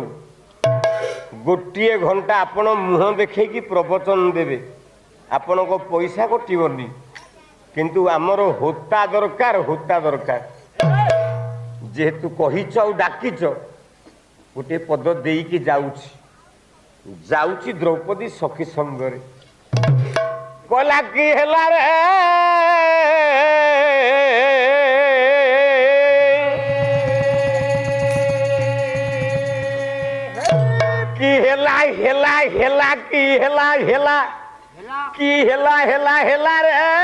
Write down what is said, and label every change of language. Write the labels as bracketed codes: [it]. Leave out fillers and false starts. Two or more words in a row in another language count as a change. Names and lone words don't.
[or] ଗୋଟିଏ ଘଣ୍ଟା ଆପଣ ମୁହଁ ଦେଖେଇକି ପ୍ରବଚନ ଦେବେ। ଆପଣଙ୍କ ପଇସା କଟିବନି। କିନ୍ତୁ ଆମର ହୋତା ଦରକାର। ହୋତା ଦରକାର। ଯେହେତୁ କହିଛ ଆଉ ଡାକିଛ ଗୋଟେ ପଦ ଦେଇକି ଯାଉଛି। ଯାଉଚି ଦ୍ରୌପଦୀ ସଖୀ ସଙ୍ଗରେ କଳା କି ହେଲା ରେ କି ହେଲା ହେଲା ହେଲା କି ହେଲା ହେଲା କି ହେଲା ହେଲା ହେଲା ରେ